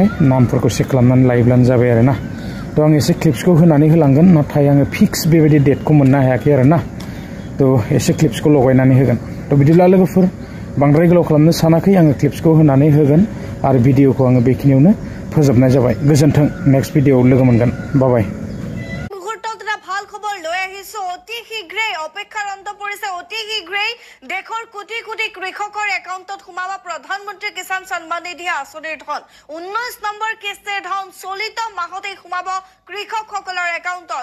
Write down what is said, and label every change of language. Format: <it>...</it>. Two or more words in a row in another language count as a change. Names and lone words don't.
<brx>नामफोरखौ चेक खालामनानै लायोब्लानो जाबाय आरोना। तो आं एसे क्लिप्सखौ होनानै होलांगोन नाथाय आङो फिक्स बेबायदि डेटखौ मोननो हायाखै आरोना। तो एसे क्लिप्सखौ लगायनानै होगोन। तो बिदिब्ला लोगोफोर बांद्राय गोलाव खालामनो सानाखै आङो क्लिप्सखौ होनानै होगोन आरो भिडिअखौ आङो बेखिनियावनो फोजोबनाय जाबाय। गोजोन्थों, नेक्स्ट भिडिअआव लोगो मोनगोन।</brx> <en>bye bye.</en> <as>মুহূৰ্তত এটা ভাল খবৰ লৈ আহিছো। অতি শীঘ্ৰেই অপেক্ষাৰ অন্ত পৰিছে। অতি শীঘ্ৰেই দেশৰ কোটি কোটি কৃষকৰ একাউণ্টত সোমাব প্ৰধানমন্ত্ৰী কিষাণ সন্মান নিধি আঁচনিৰ ধন। 19 নম্বৰ কিস্তিৰ ধন চলিত মাহতেই সোমাব কৃষকসকলৰ একাউণ্টত।</as>